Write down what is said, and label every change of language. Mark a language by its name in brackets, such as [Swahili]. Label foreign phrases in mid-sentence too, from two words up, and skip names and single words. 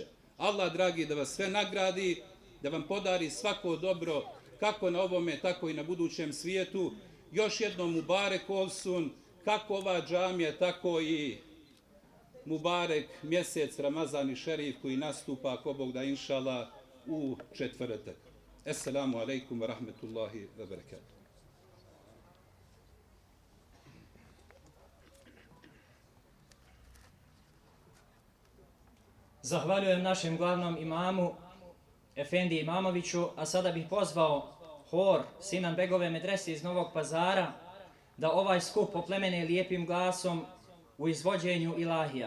[Bosnian] Allah, dragi, da vas sve nagradi, da vam podari svako dobro, kako na ovome, tako i na budućem svijetu. Još jednom [Turkish] Mubarek olsun, [Bosnian] kako ova džamija, tako i Mubarek mjesec Ramazan i šerif koji nastupa, ako Bog da, inšallah, u četvrtak. [Arabic] السلام عليكم ورحمة الله وبركاته. [Bosnian] Zahvaljujem našem glavnom imamu, Efendi Imamoviću, a sada bih pozvao hor Sinan Begove medrese iz Novog Pazara da ovaj skup oplemene lijepim glasom u izvođenju ilahija.